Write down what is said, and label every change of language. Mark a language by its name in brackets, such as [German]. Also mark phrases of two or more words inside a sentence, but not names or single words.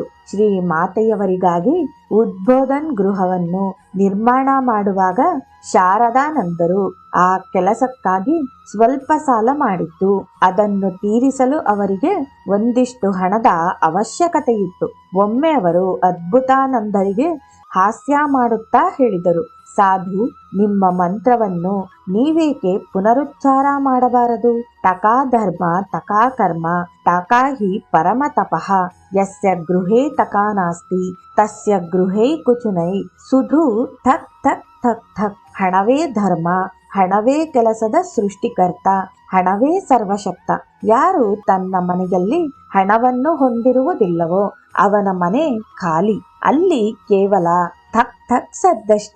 [Kannada] ಶ್ರೀ ಮಾತೆಯವರಿಗಾಗಿ ಉದ್ಬೋಧನ್ ಗೃಹವನ್ನು ನಿರ್ಮಾಣ ಮಾಡುವಾಗ ಶಾರದಾನಂದರು ಆ ಕೆಲಸಕ್ಕಾಗಿ ಸ್ವಲ್ಪ ಸಾಲ ಮಾಡಿದ್ದು, ಅದನ್ನು ತೀರಿಸಲು ಅವರಿಗೆ ಒಂದಿಷ್ಟು ಹಣದ ಅವಶ್ಯಕತೆಯಿತ್ತು. ಒಮ್ಮೆ ಅವರು ಅದ್ಭುತಾನಂದರಿಗೆ ಹಾಸ್ಯ ಮಾಡುತ್ತಾ ಹೇಳಿದರು, ಸಾಧು, ನಿಮ್ಮ ಮಂತ್ರವನ್ನು ನೀವೇಕೆ ಪುನರುಚ್ಚಾರ ಮಾಡಬಾರದು? [Sanskrit] ಟಕಾ ಧರ್ಮ ಟಕಾ ಕರ್ಮ ಟಕಾ ಹಿ ಪರಮ ತಪಃ, ಯಸ್ಯ ಗೃಹೇ ಟಕಾ ನಾಸ್ತಿ ತಸ್ಯ ಗೃಹೇ [Bangla] কিছু নাই শুধু ঠক ঠক ঠক ঠক. [Kannada] ಹಣವೇ ಧರ್ಮ, ಹಣವೇ ಕೆಲಸದ ಸೃಷ್ಟಿಕರ್ತ, ಹಣವೇ ಸರ್ವಶಕ್ತ. ಯಾರು ತನ್ನ ಮನೆಯಲ್ಲಿ ಹಣವನ್ನು ಹೊಂದಿರುವುದಿಲ್ಲವೋ ಅವನ ಮನೆ ಖಾಲಿ. ಅಲ್ಲಿ ಕೇವಲ ಥಕ್ ಥಕ್ ಸದ್ದಷ್ಟೇ.